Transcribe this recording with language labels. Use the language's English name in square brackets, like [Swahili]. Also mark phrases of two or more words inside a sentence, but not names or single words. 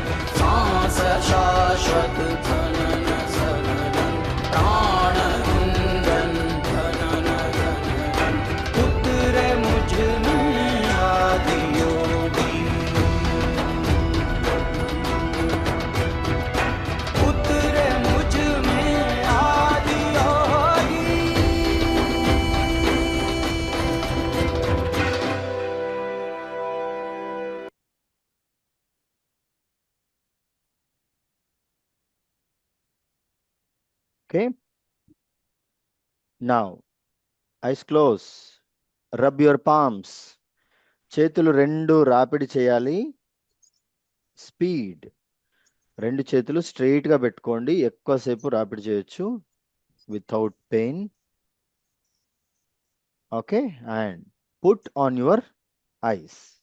[Hindi] सांस शाश्वत सनन सननन, प्राण गुंजन धनन गणनन। उतरे मुझ में आदि योगी, उतरे मुझ में आदि योगी। [English] Okay. Now, eyes close. Rub your palms. [Telugu] చేతులు రెండు రాపిడి చేయాలి. స్పీడ్. రెండు చేతులు స్ట్రెయిట్ గా పెట్టుకోండి. ఎక్కువసేపు రాపిడి చేయొచ్చు [English] వితౌట్ పెయిన్. Okay, and put on your eyes.